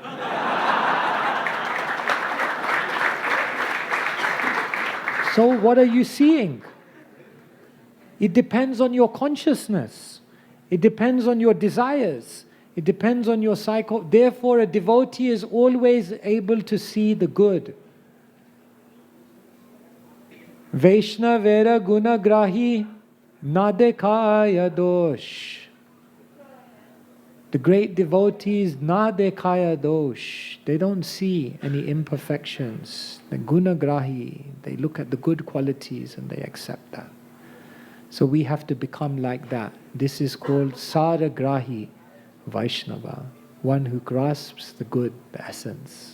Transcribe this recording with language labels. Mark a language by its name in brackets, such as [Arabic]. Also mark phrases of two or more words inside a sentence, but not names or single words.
[English] So what are you seeing? It depends on your consciousness. It depends on your desires. It depends on your cycle. Therefore, a devotee is always able to see the good. [Bangla] বৈষ্ণবের গুণগ্রাহী না দেখয় দোষ. [English] The great devotees [Bangla] না দেখয় দোষ. [English] They don't see any imperfections. The gunagrahi. They look at the good qualities and they accept that. So we have to become like that. This is called saragrahi. Vaishnava, one who grasps the good, the essence.